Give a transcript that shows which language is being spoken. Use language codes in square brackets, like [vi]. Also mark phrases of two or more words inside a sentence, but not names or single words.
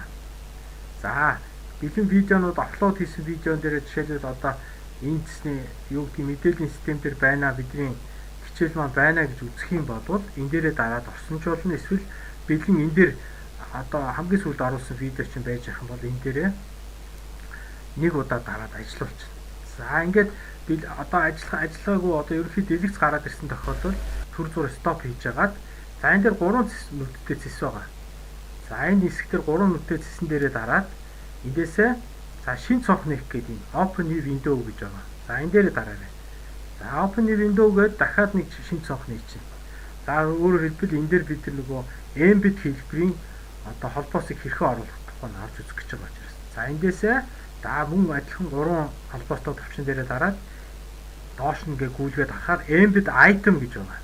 [mn] За бэлэн видеонууд аплод хийсэн видеон дээрээ жишээлбэл одоо энэ цэсний юу гэдгийг мэдээллийн систем дээр байна бидний хичээл маань байна гэж үзэх юм бол энэ дээрээ дараад орсон ч болно эсвэл бэлэн энэ дээр одоо хамгийн сүүлд оруулсан видео чинь байж байгаа юм бол энэ дээрээ нэг удаа дараад ажиллуулчих. За ингээд одоо ажиллагаагүй одоо ерөнхий дэлгэц гараад ирсэн тохиолдолд төр зур стоп хийж агаад за энэ дээр 3 нүдтэй цэс байгаа. За энэ хэсэг дээр 3 нүдтэй цэсэн дээрээ дараад эндээсээ за шинэ цонх нээх гэдэг юм [en] open new window [mn] гэж байгаа. За энэ дээрээ дараарай. За [en] open new window [mn] гэдэг дахиад нэг шинэ цонх нээж чинь. За өөрөөр хэлбэл энэ дээр бид нөгөө embed хэлбэрийн одоо холбоосыг хэрхэн оруулах тухай нь авч үзэх гэж байгаа учраас. За эндээсээ за мөн адилхан 3 холбоостой төвчөн дээрээ дараад доош нь ингээ гүйлгээд харахаар [en] embed item [mn] гэж байгаа.